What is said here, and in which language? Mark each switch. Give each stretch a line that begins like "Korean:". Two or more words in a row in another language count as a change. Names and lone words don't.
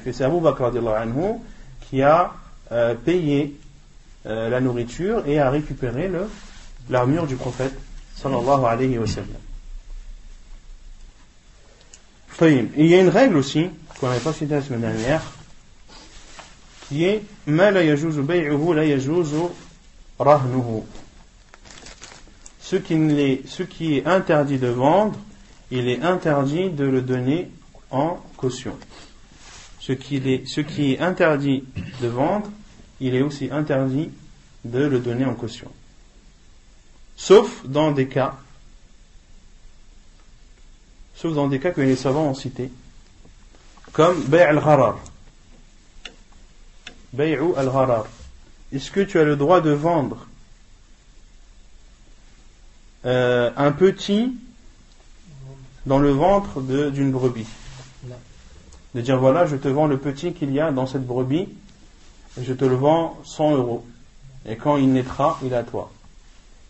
French: Et c'est Abu Bakr
Arabic: رضي الله عنه
French: qui a payé la nourriture et a récupéré l'armure du prophète
Arabic: صلى الله عليه وسلم.
French: Et il y a une règle aussi qu'on n'avait pas citée la semaine dernière, qui est
Arabic: ما لا يجوز بيعه لا يجوز رهنه.
French: Ce qui est interdit de vendre, il est interdit de le donner en caution. Ce qui est interdit de vendre, il est aussi interdit de le donner en caution. Sauf dans des cas que les savants ont cités, comme
Arabic: بيع الغرر. بيع الغرر.
French: Est-ce que tu as le droit de vendre un petit dans le ventre d'une brebis? De dire voilà, je te vends le petit qu'il y a dans cette brebis, je te le vends 100 €, et quand il naîtra, il est à toi.